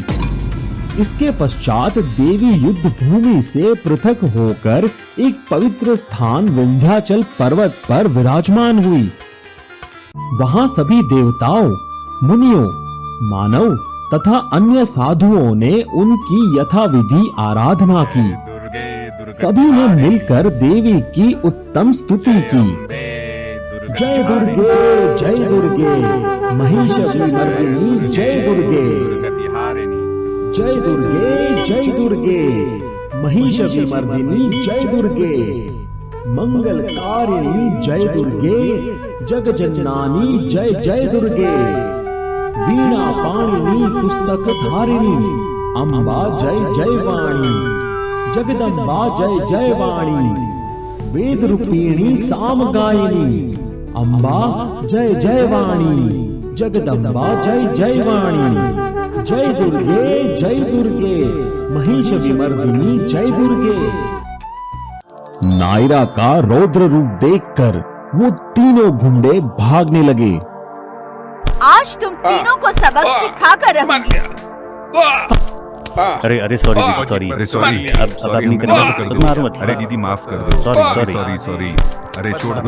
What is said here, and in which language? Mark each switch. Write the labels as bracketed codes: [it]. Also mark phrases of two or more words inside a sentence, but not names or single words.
[hi] इसके पश्चात देवी युद्ध भूमि से पृथक होकर एक पवित्र स्थान विंध्याचल पर्वत पर विराजमान हुई। वहां सभी देवताओं, मुनियों, मानव तथा अन्य साधुओं ने उनकी यथाविधि आराधना की। सभी ने मिलकर देवी की उत्तम स्तुति की। [sa] जय दुर्गे, जय दुर्गे, महिषासुरमर्दिनी जय दुर्गे। जय दुर्गे, जय दुर्गे, महिषासुरमर्दिनी जय दुर्गे। मंगलकारिणी जय दुर्गे, जगजननी जय जय दुर्गे। वीणा पाणिनी पुस्तक धारिणी अम्बा जय जय वाणी। जगदम्बा जय जय वाणी। वेद रूपिणी साम गायिनी अम्बा जय जय वाणी। जगदम्बा जय जय वाणी। जय दुर्गे, जय दुर्गे, महिषासुरमर्दिनी जय दुर्गे। [hi] नायरा का रौद्र रूप देखकर वो तीनों गुंडे भागने लगे। आज तुम तीनों को सबक सिखा कर रहूंगी। अरे अरे [en] sorry sorry [hi] अब नहीं करेंगे, मारो मत। अरे दीदी माफ कर दो। सॉरी अरे छोड़ दो,